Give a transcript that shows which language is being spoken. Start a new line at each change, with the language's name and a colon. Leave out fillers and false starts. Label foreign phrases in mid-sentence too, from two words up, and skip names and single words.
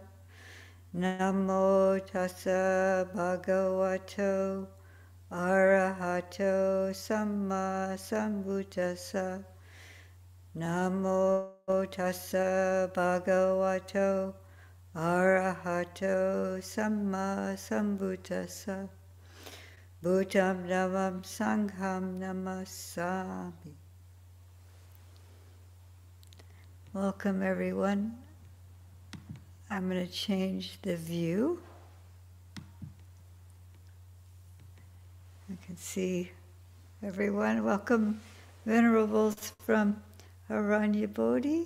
Pali: Namo tassa bhagavato arahato samma sambuddhassa. Namo tassa bhagavato arahato samma sambuddhassa. Buddham dhammam sangham namasami.
English: Welcome everyone. I'm going to change the view. I can see everyone. Welcome Venerables from Aranya Bodhi.